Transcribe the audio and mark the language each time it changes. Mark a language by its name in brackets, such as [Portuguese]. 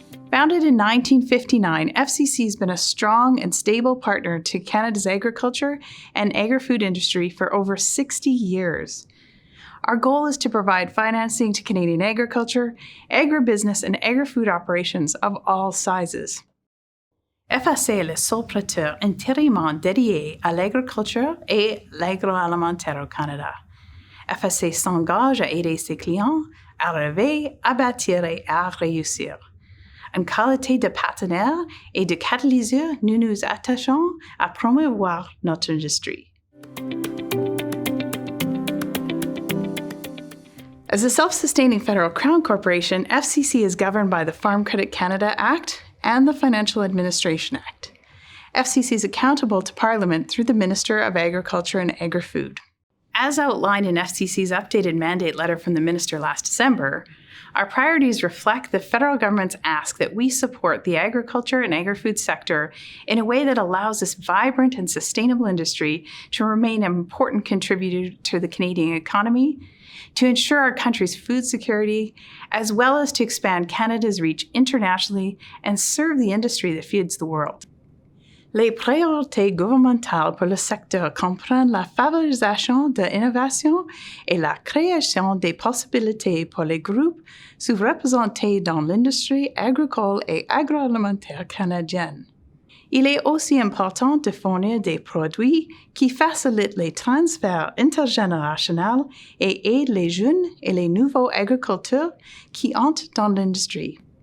[English] Founded in 1959, FCC has been a strong and stable partner to Canada's agriculture and agri-food industry for over 60 years. Our goal is to provide financing to Canadian agriculture, agribusiness, and agri-food operations of all sizes. [French] FAC est le seul prêteur intérimement dédié à l'agriculture et l'agroalimentaire au Canada. FAC s'engage à aider ses clients à rêver, à bâtir et à réussir. En qualité de partenaire et de catalyseur, nous nous attachons à promouvoir notre industrie. [English] As a self-sustaining federal crown corporation, FCC is governed by the Farm Credit Canada Act and the Financial Administration Act. FCC is accountable to Parliament through the Minister of Agriculture and Agri-Food. As outlined in FCC's updated mandate letter from the Minister last December, our priorities reflect the federal government's ask that we support the agriculture and agri-food sector in a way that allows this vibrant and sustainable industry to remain an important contributor to the Canadian economy, to ensure our country's food security, as well as to expand Canada's reach internationally and serve the industry that feeds the world. [French] Les priorités gouvernementales pour le secteur comprennent la favorisation de l'innovation et la création des possibilités pour les groupes sous-représentés dans l'industrie agricole et agroalimentaire canadienne. Il est aussi important de fournir des produits qui facilitent les transferts intergénérationnels et aident les jeunes et les nouveaux agriculteurs qui entrent dans l'industrie.